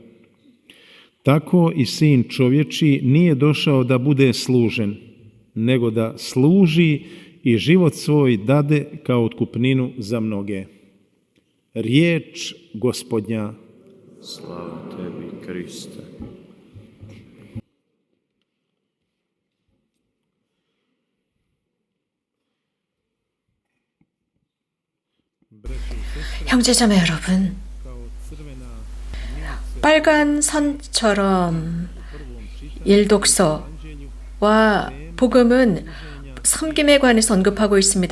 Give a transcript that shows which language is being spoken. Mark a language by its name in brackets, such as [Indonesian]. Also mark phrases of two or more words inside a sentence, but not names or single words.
[Croatian] Tako i sin čovječiji nije došao da bude služen, nego da služi i život svoj dade kao otkupninu za mnoge. Riječ Gospodnja. Slava tebi, Kriste. [Korean] 형제자매 여러분, 빨간 선처럼 일독서와 복음은 섬김에 관해서 언급하고 있습니다.